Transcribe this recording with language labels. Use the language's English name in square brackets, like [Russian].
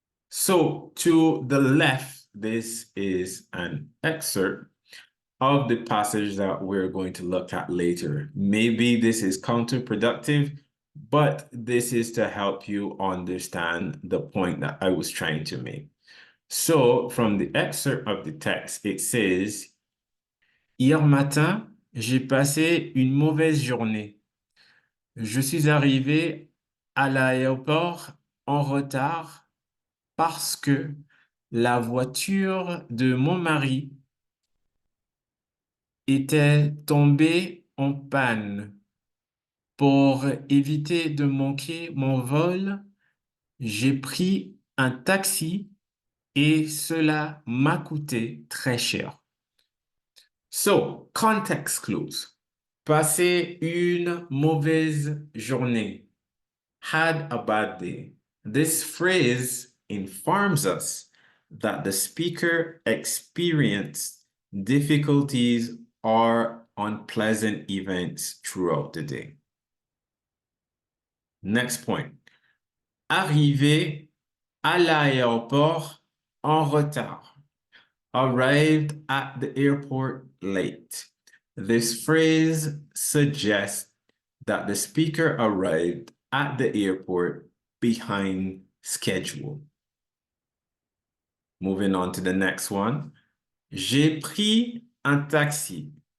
[English] So to the left, this is an excerpt of the passage that we're going to look at later. Maybe this is counterproductive, but this is to help you understand the point that I was trying to make. So from the excerpt of the text, it says, [French] Hier matin, j'ai passé une mauvaise journée. Je suis arrivé à l'aéroport en retard parce que la voiture de mon mari était tombée en panne. Pour éviter de manquer mon vol, j'ai pris un taxi et cela m'a coûté très cher. [English] So, context clues. [French] Passer une mauvaise journée. [English] Had a bad day. This phrase informs us that the speaker experienced difficulties or unpleasant events throughout the day. Next point. [French] Arrivé à l'aéroport en retard. [English] Arrived at the airport late. This phrase suggests that the speaker arrived at the airport behind schedule. Moving on to the next one. [French] J'ai pris un taxi.